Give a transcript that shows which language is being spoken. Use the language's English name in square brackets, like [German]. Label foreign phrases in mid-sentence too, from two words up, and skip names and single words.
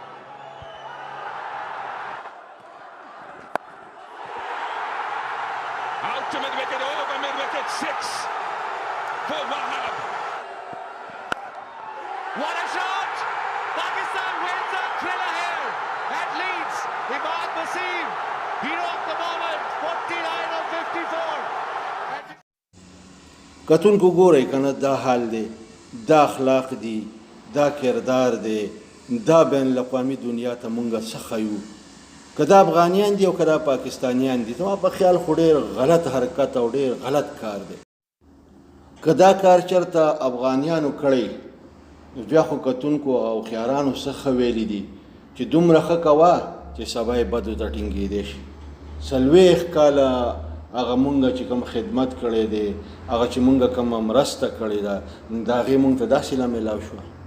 [English] Ultimate wicket, over mid-wicket, 6 for Wahab. What a shot! Pakistan wins a thriller here at Leeds. Imad Wasim, hero of the moment, 49 of 54. [Pashto] کتونکو ګورئ که نه دا حال دی دا اخلاق دي دا کردار دی دا بین الاقوامي دنیا ته مونږ څه ښیو که دا افغانیان دي او که دا پاکستانیان دي زما په خیال خو ډېر غلط حرکت او ډېر غلط کار دی که دا کار چېرته افغانیانو کړی نو بیا خو کتونکو او خیارانو څه ښه ویلي دي چې دومره ښه کوه چې سبا یې بدو ته ټینګېدی شي 40 کاله هغه مونږ چې کوم خدمت کړی دی هغه چې مونږ کومه مرسته کړې ده د هغې مونږ ته داسې له میلاو شوه